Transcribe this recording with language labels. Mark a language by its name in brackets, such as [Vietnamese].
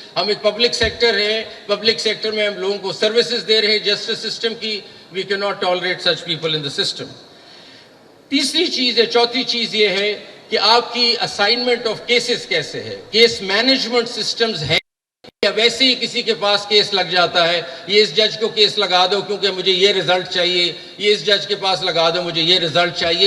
[Urdu] ہم ایک public sector ہے, پبلک سیکٹر میں ہم لوگوں کو سروسز دے رہے ہیں جسٹس سسٹم کی. [English] we cannot tolerate such people in the system. [Urdu] تیسری چیز ہے, چوتھی چیز یہ ہے کہ آپ کی اسائنمنٹ آف کیسز کیسے ہے. کیس مینجمنٹ سسٹمز ہے یا ویسے ہی کسی کے پاس کیس لگ جاتا ہے, یہ اس جج کو کیس لگا دو کیونکہ مجھے یہ رزلٹ چاہیے, یہ اس جج کے پاس لگا دو مجھے یہ رزلٹ چاہیے.